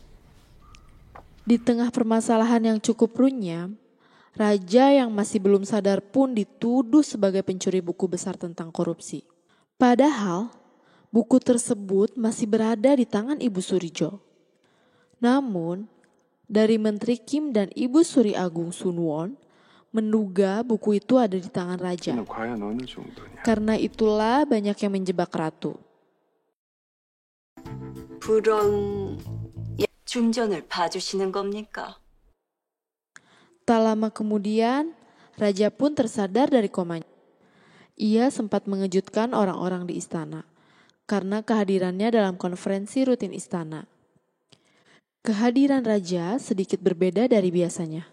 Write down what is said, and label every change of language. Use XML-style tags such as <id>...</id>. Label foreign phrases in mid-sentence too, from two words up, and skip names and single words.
<id>Di tengah permasalahan yang cukup runyam, raja yang masih belum sadar pun dituduh sebagai pencuri buku besar tentang korupsi. Padahal, Buku tersebut masih berada di tangan Ibu Surijo. Namun, dari Menteri Kim dan Ibu Suri Agung Sunwon menduga buku itu ada di tangan raja.</id> <ko>과연 어느 정도냐?</ko> <id>Karena itulah banyak yang menjebak ratu.</id> <ko>불원 중전을 봐주시는 겁니까?</ko> <id>Tak lama kemudian, raja pun tersadar dari komanya. Ia sempat mengejutkan orang-orang di istana karena kehadirannya dalam konferensi rutin istana. Kehadiran raja sedikit berbeda dari biasanya.</id>